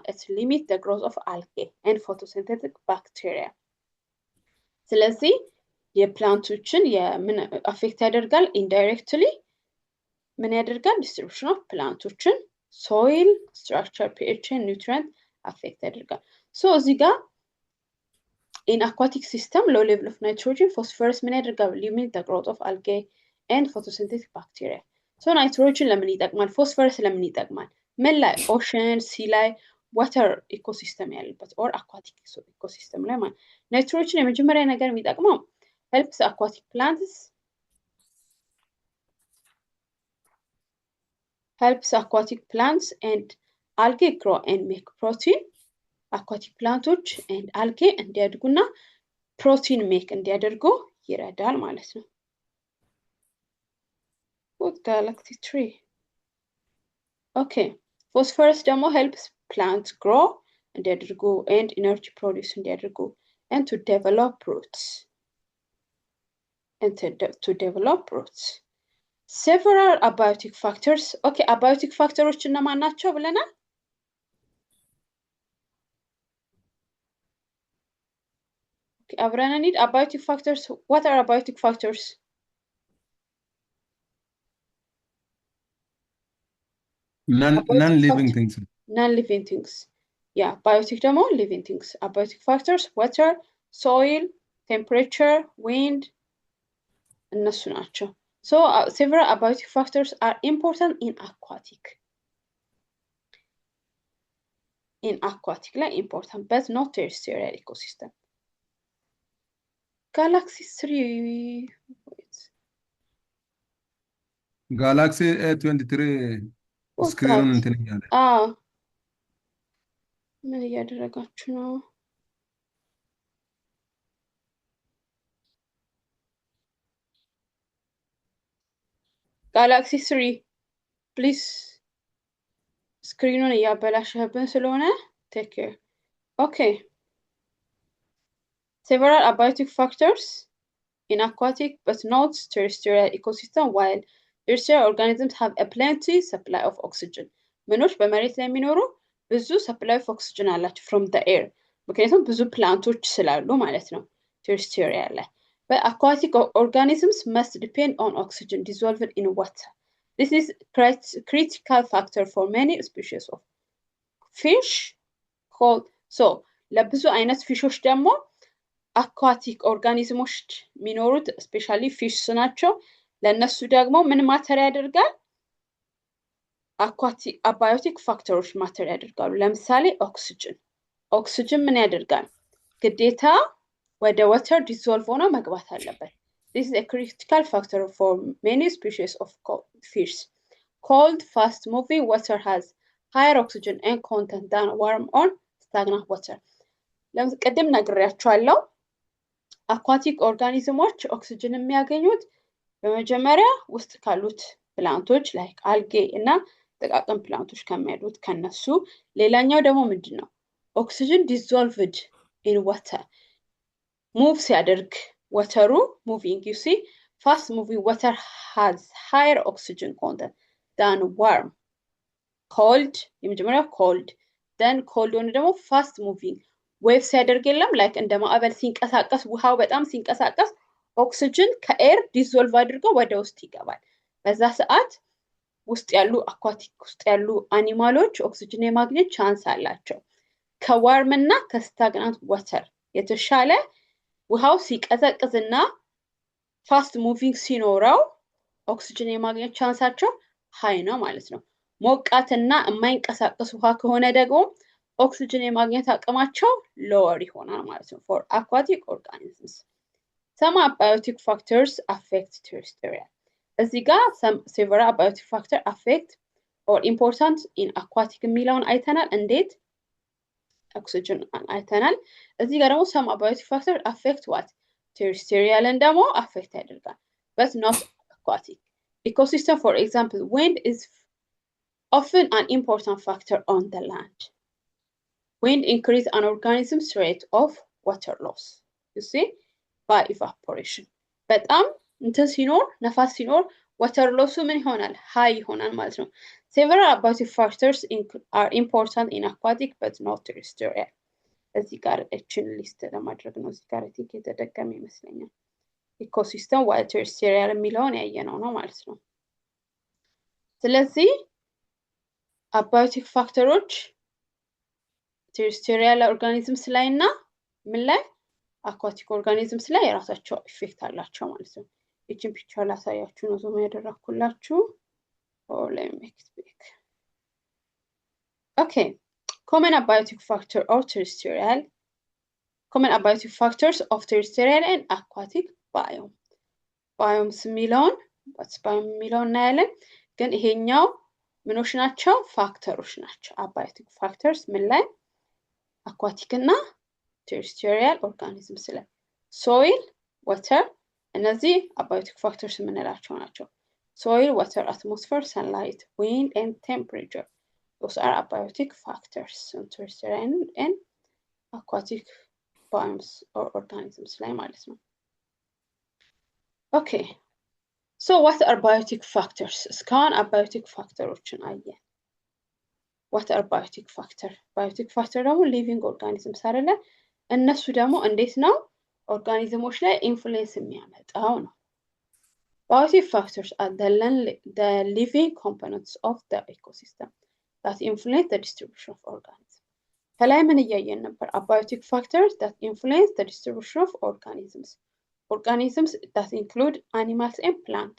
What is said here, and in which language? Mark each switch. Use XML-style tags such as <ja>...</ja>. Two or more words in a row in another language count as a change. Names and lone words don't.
<en>It limit the growth of algae and photosynthetic bacteria።</en> <am>ስለዚህ የፕላንቶችን የምን አፌክት ያደርጋል?</am> <en>indirectly</en> <am>ምን ያደርጋል?</am> <en>distribution of plants, soil structure, pH, nutrient affect</en> <am>ያደርጋል። ሶ እዚህ ጋር</am> <en>in aquatic system low level of nitrogen phosphorus</en> <am>ምን ያደርጋል?</am> <en>limit the growth of algae and photosynthetic bacteria. so nitrogen</en> <am>ለምን ይጠቅማል? ፎስፈረስ ለምን ይጠቅማል? ምን ላይ?</am> <en>ocean, sea ላይ፣ water ecosystem ያለበት or aquatic ecosystem</en> <am>ላይ ማለት ናይትሮጅን የመጀመሪያ ነገር የሚጠቅመው</am> <en>helps aquatic plants and algae grow and make protein. aquatic plants and algae</en> <am>እንዲያድጉና ፕሮቲን ሜክ እንዲያደርጉ ይረዳል ማለት ነው።</am> <en>Galaxy three okay። ፎስፈረስ ደግሞ helps plant grow እንዲያደርጉ and energy produce እንዲያደርጉ and to develop roots. several abiotic factors. okay, abiotic factors</en> <am>እነማን ናቸው ብለናል? አብረን</am> <en>need abiotic factors. what are abiotic factors? non-living things. non-living things. yeah, biotic ደግሞ living things. abiotic factors water, soil, temperature, wind እነሱ ናቸው። so several abiotic factors are important in aquatic like important but not terrestrial ecosystem. Galaxy 3</en> <am>Galaxy A23 ስክሪኑን እንትን እያለ ምን እያደረጋችሁ ነው? Galaxy 3 please ስክሪኑን እያበላሸህብን ስለሆነ</am> <en>take care. okay, several abiotic factors in aquatic but not terrestrial ecosystem. while terrestrial organisms have a plenty supply of oxygen.</en> <am>ምኖች በመሬት ላይ የሚኖሩ ብዙ</am> <en>supply of oxygen አላቸው from the air</en> <am>ምክንያቱም ብዙ ፕላንቶች ስላሉ ማለት ነው</am> <en>terrestrial ላይ። but aquatic organisms must depend on oxygen dissolved in water. this is critical factor for many species of fish called so</en> <am>ለብዙ አይነት ፊሾች ደግሞ</am> <en>aquatic organisms የሚኖሩት specially fish</en> <am>ናቸው። ለነሱ ደግሞ ምን ማተር ያደርጋል?</am> <en>abiotic factors</en> <am>ማተር ያደርጋሉ። ለምሳሌ ኦክሲጅን ምን ያደርጋል? ግዴታ ወደ</am> <en>water dissolve</en> <am>ሆኖ መግባት አለበት።</am> <en>this is a critical factor for many species of fish. cold fast moving water has higher oxygen and content than warm or stagnant water.</en> <am>ቅድም ነግሬያችኋለሁ። አኳቲክ ኦርጋኒዝሞች ኦክሲጅን የሚያገኙት በመጀመሪያ ውስጥ ካሉት ፕላንቶች</am> <en>like algae</en> <am>እና ጥቃቅን ፕላንቶች ከሚያሉት ከነሱ። ሌላኛው ደግሞ ምንድነው?</am> <en>oxygen dissolved in water move</en> <am>ሲያደርግ ወተሩ ሙቪንግ</am> <en>you see fast moving water has higher oxygen content than warm.</en> <am>cold የመጀመሪያው</am> <en>cold then cold</en> <am>ሆነ ደግሞ</am> <en>fast moving</en> <am>ዌቭ ሲያደርግ የለም ላይክ እንደ ማዕበል ሲንቀሳቀስ ውሃው በጣም ሲንቀሳቀስ ኦክሲጅን ከኤር ዲዞልቭ አድርጎ ወደ ውስጥ ይገባል። በዛ ሰዓት ውስጥ ያሉ አኳቲክ ውስጥ ያሉ አኒማሎች ኦክሲጅን የማግኘት ቻንስ አላቸው። ከዋርም እና ከስታግናንት ዋተር የተሻለ ውሃው ሲቀዘቅዝና</am> <en>fast moving</en> <am>ሲኖረው ኦክሲጅን የማግኘት ቻንሳቸው ሃይ ነው ማለት ነው። ሞቃትና የማይንቀሳቀስ ውሃ ከሆነ ደግሞ ኦክሲጅን የማግኘት አቅማቸው lower ይሆናል ማለት ነው</am> <en>for aquatic organisms. Some abiotic factors affect terrestrial.</en> <am>እዚህ ጋር</am> <en>several abiotic factors affect or important in aquatic</en> <am>የሚለውን አይተናል እንዴት</am> <en>oxygen</en> <am>አይተናል እዚህ ጋር ደግሞ</am> <en>some abiotic factors affect what terrestrial and ደግሞ affect ያደርጋል but not aquatic ecosystem. For example, wind is often an important factor on the land. Wind increases an organism's rate of water loss, you see, by evaporation.</en> <am>በጣም እንትን ሲኖር ነፋስ ሲኖር</am> <en>water loss</en> <am>ምን ይሆናል high ይሆናል ማለት ነው.</am> <en>Several abiotic factors are important in aquatic but not terrestrial.</en> <am>እዚህ ጋር እችን ሊስት ለማድረግ ነው እዚህ ጋር ቲክ የተደገመ ይመስለኛል. ኢኮሲስተም</am> <en>while terrestrial</en> <am>የሚለውን ያየነው ነው ማለት ነው. ስለዚህ</am> <en>abiotic factors terrestrial organisms</en> <am>ላይና ምን ላይ</am> <en>aquatic organisms</en> <am>ላይ የራሳቸው ኢፌክት አላቸው ማለት ነው. እቺን ፒክቸር ላሳያችሁ ነው ዞም ያደረኩላችሁ.</am> <en>or let me make it big. Okay, common abiotic factor of terrestrial common abiotic factors of terrestrial and aquatic biome.</en> <am>biomes የሚለውን</am> <en>what's biome</en> <am>የሚለውን እናያለን ግን ይሄኛው ምኖች ናቸው ፋክተሮች ናቸው</am> <en>abiotic factors</en> <am>ምን ላይ aquatic እና</am> <en>terrestrial organisms</en> <am>ላይ</am> <en>soil water</en> <am>እነዚህ</am> <en>abiotic factors</en> <am>የምንላቸው ናቸው.</am> <en>soil water atmosphere sunlight wind and temperature those are abiotic factors in terrestrial and aquatic biomes or organisms ላይ ማለት ነው. okay so what are abiotic factors?</en> <am>እስካሁን</am> <en>abiotic factoroችን</en> <am>አየን.</am> <en>what are abiotic factor? abiotic factor</en> <am>ደግሞ</am> <en>living organisms</en> <am>አይደለ እነሱ ደግሞ እንዴት ነው ኦርጋኒዝሞች ላይ ኢንፍሉዌንስ የሚያመጣው ነው.</am> <en>abiotic factors are the living components of the ecosystem that influence the distribution of organisms.</en> <am>ከላይ ምን እያየን ነበር</am> <en>abiotic factors that influence the distribution of organisms. organisms that include animals and plants.</en>